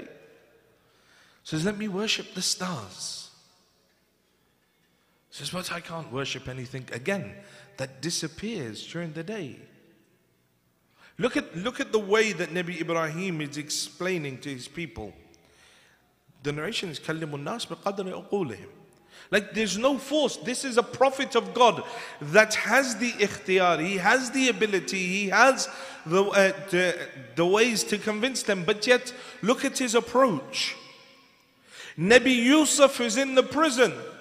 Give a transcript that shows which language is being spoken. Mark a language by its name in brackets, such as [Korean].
[English] He says, let me worship the stars. He says, but I can't worship anything again that disappears during the day. Look at the way that Nabi Ibrahim is explaining to his people. The narration is [Arabic] كَلِّمُ النَّاسِ بِقَدْرِ أُقُولِهِمْ. [English] Like there's no force. This is a prophet of God that has the ikhtiyar, he has the ability, he has the ways to convince them. But yet, look at his approach. Nabi Yusuf is in the prison.